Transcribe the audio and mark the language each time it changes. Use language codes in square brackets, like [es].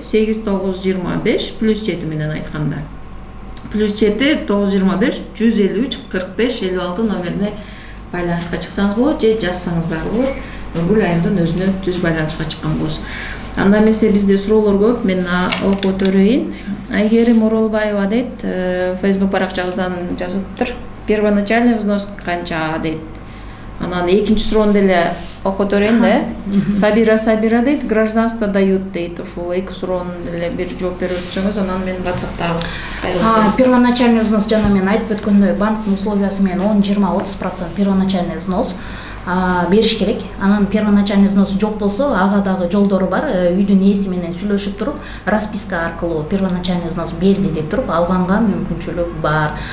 [ky] 8925 +7 менен айтканда. +7 925 153 45 56 номерине байланышка чыксаңыз болот, же жазсаңыздар болот. Нургүл Айымдын өзүнө түз байланышка чыккан болосуз. Анда эмесе бизде суроолор көп, мен окуп өтөрөйүн. Айгерим Оролбаева дейт, Facebook баракчабыздан жазыптыр. Первоначальный взнос канча дейт. Анан экинчи суроону деле окуп өтөрөйүн да. Сабира дейт, [ru] гражданство дают [ky] дейт. Ушул эки суроону деле бир жооп берип өтсөңүз, анан мен WhatsApp'та кайрылып. Первоначальный взнос жана мен айтып өткөндөй банктын условиясы менен 10-20-30% первоначальный взнос бериш керек. Анан первоначальный взнос жок болсо, ага дагы жолдору бар. Үйдүн ээси менен сүйлөшүп туруп, расписка аркылуу первоначальный взнос берди деп туруп алганга мүмкүнчүлүк бар.